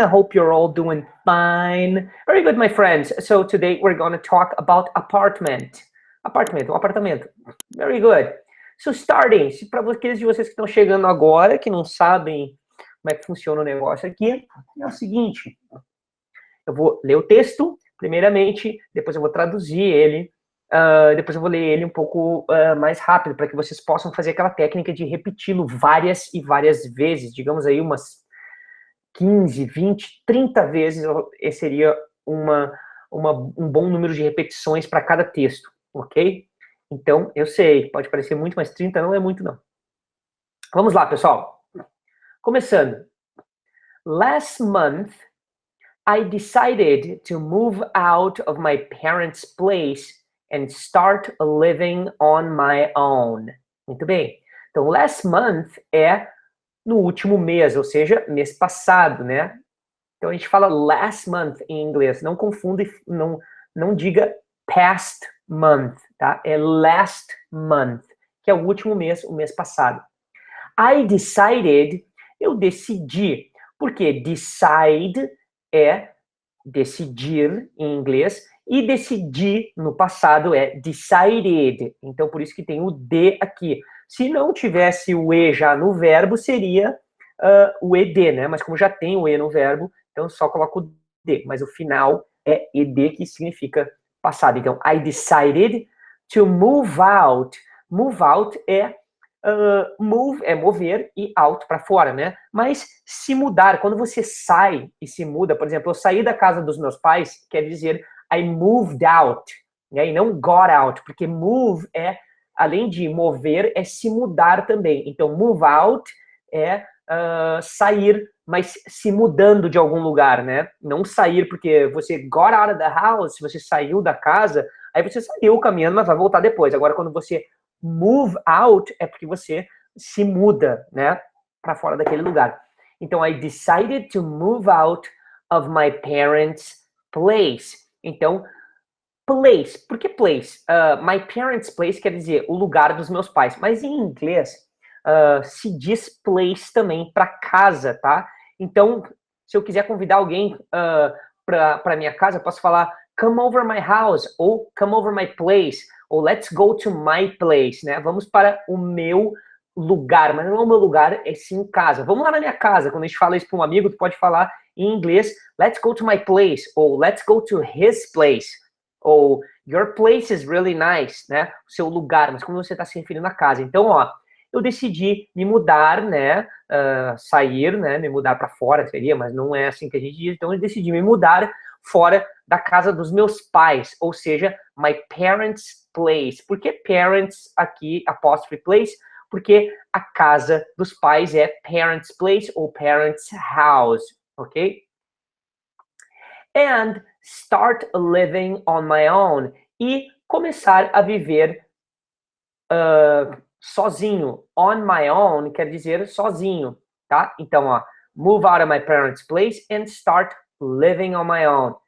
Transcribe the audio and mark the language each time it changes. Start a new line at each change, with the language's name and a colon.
English: I hope you're all doing fine. Very good, my friends. So today we're going to talk about apartment. Apartamento. Very good. So starting,
Portuguese: para aqueles de vocês que estão chegando agora, que não sabem como é que funciona o negócio aqui, é o seguinte. Eu vou ler o texto, primeiramente, depois eu vou traduzir ele, depois eu vou ler ele um pouco mais rápido, para que vocês possam fazer aquela técnica de repeti-lo várias e várias vezes, digamos aí umas 15, 20, 30 vezes, esse seria um bom número de repetições para cada texto, ok? Então, eu sei, pode parecer muito, mas 30 não é muito, não. Vamos lá, pessoal. Começando.
English: Last month, I decided to move out of my parents' place and start living on my own.
Portuguese: Muito bem. Então,
English: last month
Portuguese: é no último mês, ou seja, mês passado, né? Então, a gente fala
English: last month
Portuguese: em inglês. Não confunda, não diga
English: past month,
Portuguese: tá? É
English: last month,
Portuguese: que é o último mês, o mês passado.
English: I decided,
Portuguese: eu decidi, porque decide é decidir em inglês, e decidir no passado é
English: decided.
Portuguese: Então, por isso que tem o D aqui. Se não tivesse o E já no verbo, seria o ED, né? Mas como já tem o E no verbo, então só coloco o D. Mas o final é ED, que significa passado. Então,
English: I decided to move out.
Portuguese: Move out é move é mover e out para fora, né? Mas se mudar, quando você sai e se muda, por exemplo, eu saí da casa dos meus pais, quer dizer
English: I moved out,
Portuguese: né? E não
English: got out,
Portuguese: porque move é, além de mover, é se mudar também. Então,
English: move out
Portuguese: é sair, mas se mudando de algum lugar, né? Não sair porque você
English: got out of the house,
Portuguese: você saiu da casa, aí você saiu caminhando, mas vai voltar depois. Agora, quando você
English: move out
Portuguese: é porque você se muda, né, para fora daquele lugar. Então,
English: I decided to move out of my parents' place.
Portuguese: Então, place. Por que place? My parents' place quer dizer o lugar dos meus pais. Mas em inglês, se diz place também para casa, tá? Então, se eu quiser convidar alguém para minha casa, eu posso falar
English: come over my house
Portuguese: ou
English: come over my place
Portuguese: ou
English: let's go to my place,
Portuguese: né? Vamos para o meu lugar, mas não é o meu lugar, é sim casa. Vamos lá na minha casa. Quando a gente fala isso para um amigo, tu pode falar em inglês,
English: let's go to my place,
Portuguese: ou
English: let's go to his place,
Portuguese: ou
English: your place is really nice,
Portuguese: né? O seu lugar, mas como você está se referindo à casa. Então, ó, eu decidi me mudar, né? Sair, né? Me mudar para fora seria, mas não é assim que a gente diz. Então, eu decidi me mudar fora da casa dos meus pais, ou seja,
English: my parents' place.
Portuguese: Por que parents aqui, apostrophe place? Porque a casa dos pais é
English: parents' place
Portuguese: ou
English: parents' house,
Portuguese: ok?
English: And start living on my own.
Portuguese: E começar a viver sozinho. On my own quer dizer sozinho, tá? Então, ó,
English: move out of my parents' place and start living on my own.